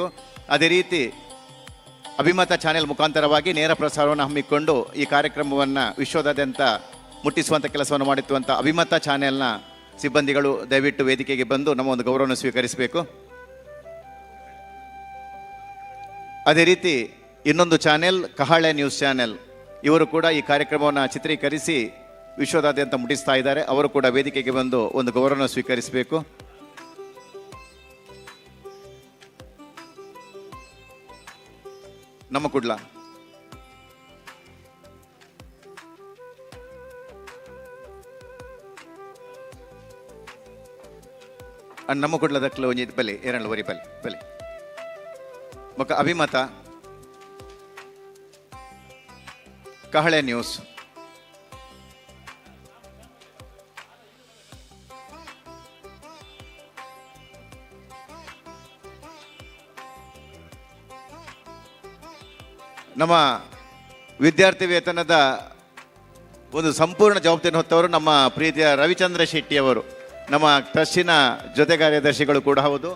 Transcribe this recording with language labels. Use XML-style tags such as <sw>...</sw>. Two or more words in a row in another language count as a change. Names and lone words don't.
<kn>ಅದೇ ರೀತಿ ಅಭಿಮತ ಚಾನೆಲ್ ಮುಖಾಂತರವಾಗಿ ನೇರ ಪ್ರಸಾರವನ್ನು ಹಮ್ಮಿಕೊಂಡು ಈ ಕಾರ್ಯಕ್ರಮವನ್ನು ವಿಶ್ವದಾದ್ಯಂತ ಮುಟ್ಟಿಸುವಂಥ ಕೆಲಸವನ್ನು ಮಾಡುತ್ತಿರುವಂಥ ಅಭಿಮತ ಚಾನೆಲ್ನ ಸಿಬ್ಬಂದಿಗಳು ದಯವಿಟ್ಟು ವೇದಿಕೆಗೆ ಬಂದು ನಮ್ಮ ಒಂದು ಗೌರವವನ್ನು ಸ್ವೀಕರಿಸಬೇಕು. ಅದೇ ರೀತಿ ಇನ್ನೊಂದು ಚಾನೆಲ್ ಕಹಳೆ ನ್ಯೂಸ್ ಚಾನೆಲ್, ಇವರು ಕೂಡ ಈ ಕಾರ್ಯಕ್ರಮವನ್ನು ಚಿತ್ರೀಕರಿಸಿ ವಿಶ್ವದಾದ್ಯಂತ ಮುಟ್ಟಿಸ್ತಾ ಇದ್ದಾರೆ. ಅವರು ಕೂಡ ವೇದಿಕೆಗೆ ಬಂದು ಒಂದು ಗೌರವವನ್ನು ಸ್ವೀಕರಿಸಬೇಕು.</kn> <tcy>ನಮ್ಮ ಕುಡ್ಲ ನಮ್ಮ ಕುಡ್ಲದಕ್ಲು ಒಂಜಿ ಬಲೆ ಏರಳು ವರಿ ಬಲೆ ಬಲೆ ಮೊಕ್ಕ ಅಭಿಮತ ಕಹಳೆ ನ್ಯೂಸ್,</tcy> <kn>ನಮ್ಮ ವಿದ್ಯಾರ್ಥಿ ವೇತನದ ಒಂದು ಸಂಪೂರ್ಣ ಜವಾಬ್ದಾರಿ ಹೊತ್ತವರು ನಮ್ಮ ಪ್ರೀತಿಯ ರವಿಚಂದ್ರ ಶೆಟ್ಟಿಯವರು, ನಮ್ಮ ಟ್ರಸ್ಟಿನ ಜೊತೆ ಕಾರ್ಯದರ್ಶಿಗಳು ಕೂಡ ಹೌದು.</kn>